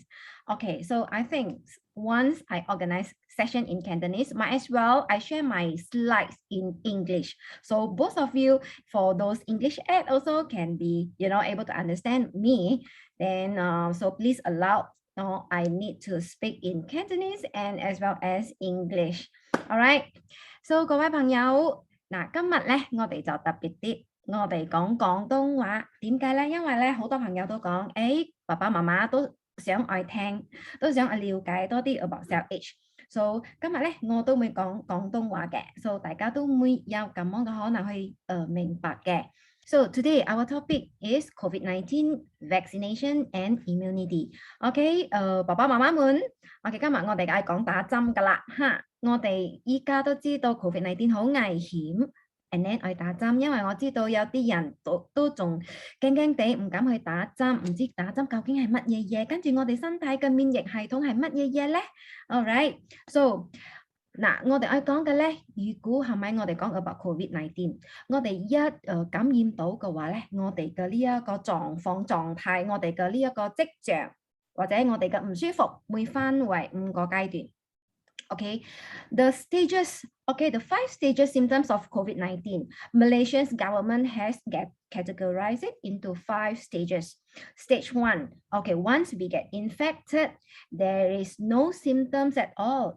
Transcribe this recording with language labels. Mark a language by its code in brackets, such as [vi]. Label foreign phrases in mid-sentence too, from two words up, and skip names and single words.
[en] Okay, so I think once I organize session in Cantonese, might as well I share my slides in English. So both of you, for those English ed also can be, able to understand me. Then, so please allow, I need to speak in Cantonese and as well as English. [yue] Alright. So 各位朋友，嗱，今日咧我哋就特別啲。我哋講廣東話，點解咧？因為咧好多朋友都講，爸爸媽媽都想愛聽，都想了解多啲 about CellAge。So 今日咧我都會講廣東話嘅 ，so 大家都會有咁樣嘅可能去明白嘅。 [en] So today our topic is COVID-19 vaccination and immunity. [yue] OK， 爸爸媽媽們 ，OK， 今日我哋係講打針噶啦嚇。我哋依家都知道 COVID-19 好危險。 [en] And then [yue] 我打針，因為我知道有啲人都仲驚驚地唔敢去打針，唔知打針究竟係乜嘢嘢，跟住我哋身體嘅免疫系統係乜嘢嘢咧 ？ [en] Alright， so [yue] 嗱，我哋愛講嘅咧，如果係咪我哋講 about COVID-19， 我哋一感染到嘅話咧，我哋嘅呢一個狀態，我哋嘅呢一個跡象，或者我哋嘅唔舒服，會分為5個階段。 [en] Okay, the 5 stages symptoms of COVID-19. Malaysia's government has categorized it into 5 stages. Stage 1, okay, once we get infected, there is no symptoms at all.